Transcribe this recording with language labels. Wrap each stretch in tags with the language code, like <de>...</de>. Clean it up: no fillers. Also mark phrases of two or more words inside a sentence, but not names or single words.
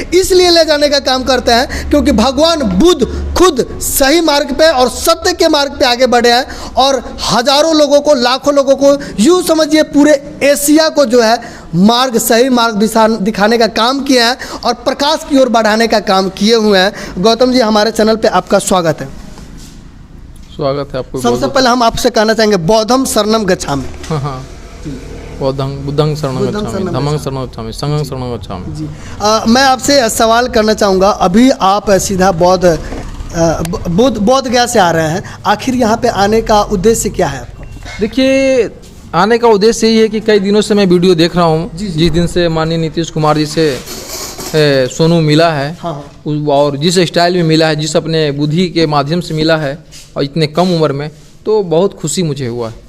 <hi>इसलिए ले जाने का काम करते हैं क्योंकि भगवान बुद्ध खुद सही मार्ग पे और सत्य के मार्ग पे आगे बढ़े हैं और हजारों लोगों को, लाखों लोगों को, यूँ समझिए पूरे एशिया को जो है सही मार्ग दिखाने का काम किए हैं और प्रकाश की ओर बढ़ाने का काम किए हुए हैं। गौतम जी, हमारे चैनल पे आपका स्वागत है। स्वागत है आपको। सबसे पहले हम आपसे कहना चाहेंगे</hi> <pi>बौद्धम शरणम गच्छामि। हाँ, बुद्धं शरणं गच्छामि, धम्मं शरणं गच्छामि, संघं शरणं गच्छामि।</pi> <hi>जी, मैं आपसे सवाल करना चाहूँगा। अभी आप सीधा बौद्ध गया से आ रहे हैं, आखिर यहाँ पे आने का उद्देश्य क्या है आपका? देखिए, आने का उद्देश्य यही है कि कई दिनों से मैं वीडियो देख रहा हूँ। जिस दिन से माननीय नीतीश कुमार जी से सोनू मिला है, और जिस स्टाइल में मिला है, जिस अपने बुद्धि के माध्यम से मिला है और इतने कम उम्र में, तो बहुत खुशी मुझे हुआ है।</hi>